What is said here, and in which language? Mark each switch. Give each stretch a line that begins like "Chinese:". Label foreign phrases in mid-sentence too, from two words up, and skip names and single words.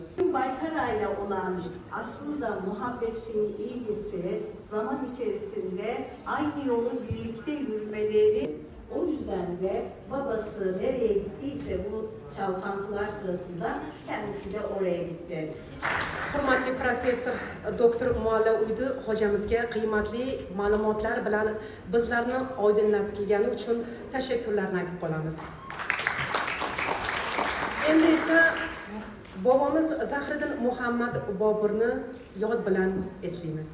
Turkish: Baykara'yla olan aslında muhabbeti, ilgisi zaman içerisinde aynı yolu birlikte yürümeleri, o yüzden de babası nereye gittiyse bu çalkantılar sırasında kendisi de oraya gitti.
Uzbek: Hurmatli professor doktor Mualla Uydi hocamizga qiymatli ma'lumotlar bilan bizlarni oydinlatgani uchun tashakkurlarni aytib qolamiz. Endi esa bobomiz Zahiriddin Muhammad Boburni yod bilan eslaymiz.